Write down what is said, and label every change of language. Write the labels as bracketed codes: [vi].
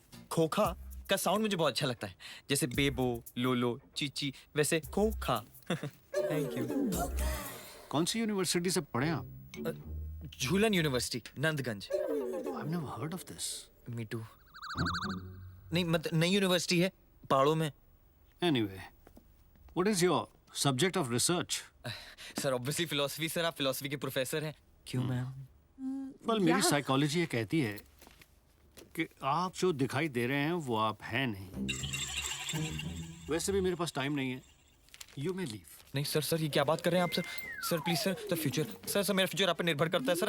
[hi] खोखा का साउंड मुझे बहुत अच्छा लगता है, जैसे बेबो, लोलो, चीची, वैसे खोखा। [en] Thank you. [hi] कौन सी यूनिवर्सिटी से पढ़े आप? झूलन university, Nandganj. [en] I've never heard of this. Me too. [hi] नहीं मतलब नई यूनिवर्सिटी है पहाड़ों में। [en] Anyway, what is your subject of research? [hi] Sir obviously philosophy sir, आप फिलोसफी के प्रोफेसर हैं। क्यों मैम? Well, मेरी साइकोलॉजी ये कहती है कि आप जो दिखाई दे रहे हैं वो आप हैं नहीं। वैसे भी मेरे पास टाइम नहीं है। [en] You may leave. [hi] नहीं सर ये क्या बात कर रहे हैं आप sir please sir, the future sir मेरा फ्यूचर आप पे निर्भर करता है सर।